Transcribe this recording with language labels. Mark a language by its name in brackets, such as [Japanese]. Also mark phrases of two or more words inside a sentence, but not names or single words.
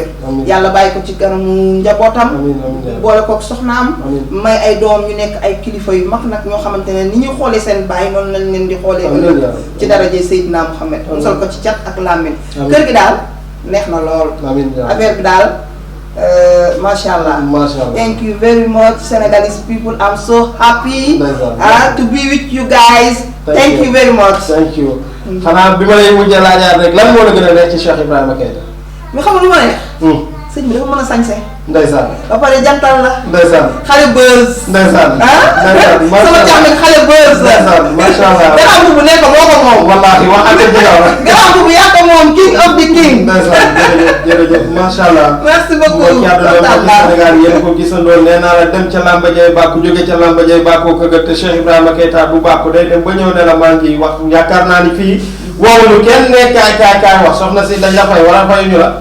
[Wolof] yàlla bàyyi ko ci kanamu njabootam. boole kook soxnaam. may ay doom ñu nekk ay kilifa yu mag nag ñoo xamante ne ni ñuy xoolee seen baay noonu lañ leen di xoolee. ci daraje Seydina Mouhamed. musal ko ci cat ak làmmiñ. kër gi daal neex na lool. affaire bi daal. Mashallah. [English] Thank you very much, Senegalese people. I'm so happy to be with you guys. Thank you very much. Thank you. [Wolof] xanaa bi ma lay mujjee laajaat rek lan moo la gën a neex ci Cheikh Ibrahima Keita. mi xam lu ma neex. sëñ bi dafa mën a sañse. ndeysaan. ba pare jantal la. ndeysaan. xale buzz. ndeysaan. ndeysaan sama càmmiñ xale buzz. ndeysaan [Arabic] ما شاء الله. [Wolof] garaam bu nekk moo ko moom. wallaahi wax ak dëgg la. garaam bu yàq moom [English] king of the king. [Wolof] ndeysaan jërëjëf [Arabic] ما شاء الله. [French] merci beaucoup [Wolof] mbokk Sénégal yéen ko gisandoo nee naa la dem ca Lamba Dieye bàkku jóge ca Lamba Dieye bàkkoo këgët te Cheikh Ibrahima Keita bu bàkku day dem ba ñëw ne la maa ngi wax yaakaar naa ni fii woowuñu kenn ne kaay wax soxna si dañ la fay wala fayuñu la.